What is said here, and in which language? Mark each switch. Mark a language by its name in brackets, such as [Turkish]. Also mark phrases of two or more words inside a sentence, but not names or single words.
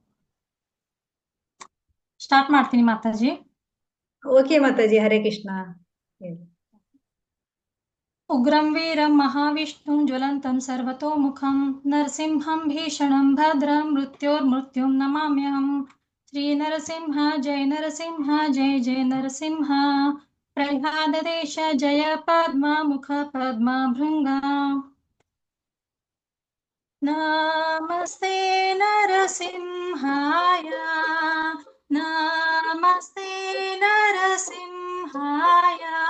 [Kannada] ಸ್ಟಾರ್ಟ್ ಮಾಡ್ತೀನಿ ಮಾತಾಜಿ. ಓಕೆ ಮಾತಾಜಿ, ಹರೇ ಕೃಷ್ಣ. [Sanskrit] ಉಗ್ರಂ ವೀರಂ ಮಹಾವಿಷ್ಣುಂ ಜ್ವಲಂತಂ ಸರ್ವತೋಮುಖಂ ನರಸಿಂಹಂ ಭೀಷಣಂ ಭದ್ರಂ ಮೃತ್ಯೋರ್ಮೃತ್ಯುಂ ನಮಾಮ್ಯಹಂ. ಶ್ರೀ ನರಸಿಂಹ ಜಯ ನರಸಿಂಹ, ಜಯ ಜಯ ನರಸಿಂಹ. ಪ್ರಹ್ಲಾದ ದೇಶ ಜಯ ಪದ್ಮ ಮುಖ ಪದ್ಮ ಭೃಂಗ. ನಮಸ್ತೆ ನರಸಿಂಹಾಯ, ನಮಸ್ತೆ ನರಸಿಂಹಾಯ.